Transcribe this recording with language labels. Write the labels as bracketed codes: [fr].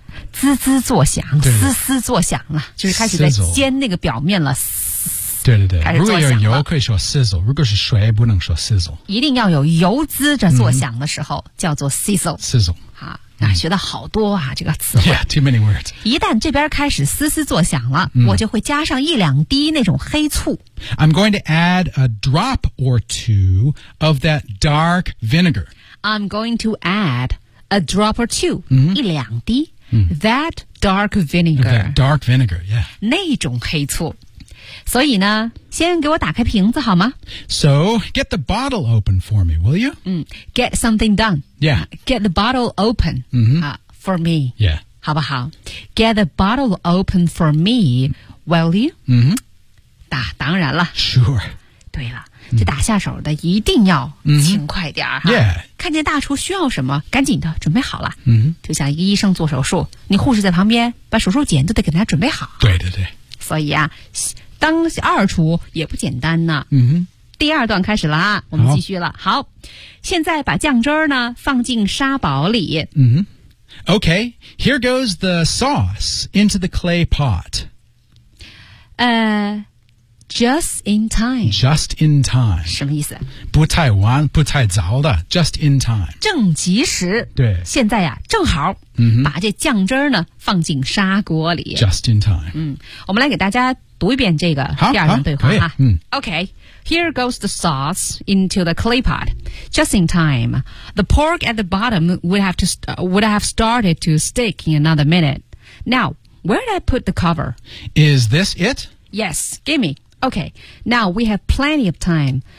[zh] 滋滋作响，嘶嘶作响了，就是开始在煎那个表面了。对对对，如果有油可以说 sizzle， 如果是水不能说 sizzle，一定要有油滋着作响的时候、嗯、叫做 sizzle [en] sizzle [zh] 啊、嗯、学到好多啊这个词汇 [en] yeah, too many words。 [zh] 一旦这边开始嘶嘶作响了、嗯、我就会加上一两滴那种黑醋。 [en] I'm going to add a drop or two of that dark vinegar. I'm going to add a drop or two、 [zh] 嗯、一两滴、嗯、 [en] that dark vinegar、 okay. dark vinegar yeah [zh] 那种黑醋。所以呢，先给我打开瓶子好吗？ [en] So, get the bottle open for me, will you?、 Mm, get something done. Yeah. Get the bottle open、 mm-hmm. For me. Yeah. [zh] 好不好？ [en] Get the bottle open for me, will you?、 Mm-hmm. [zh] 打，当然了。 [en] Sure. [zh] 对了，这打下手的一定要勤快点、 [en] mm-hmm. Yeah. [zh] 看见大厨需要什么，赶紧的准备好了。嗯、mm-hmm. 就像一个医生做手术，你护士在旁边把手术剪都得给他准备好。对对对。所以啊，当二厨也不简单呢。嗯哼，第二段开始了啊，我们继续了。好，现在把酱汁儿呢放进沙堡里。 [en] 嗯哼 ，Okay, here goes the sauce into the clay pot. Just in time. Just in time. [zh] 什么意思？不太晚，不太早的。 [en] Just in time. [zh] 正及时。对。现在呀、啊，正好。嗯哼。把这酱汁儿呢放进砂锅里。 [en] Just in time. [zh] 嗯，我们来给大家。读一遍这个第二段对话哈。 [en] Okay, here goes the sauce into the clay pot. Just in time. The pork at the bottom would have started to stick in another minute. Now, where did I put the cover? Is this it? Yes, gimme. Okay, now we have plenty of time.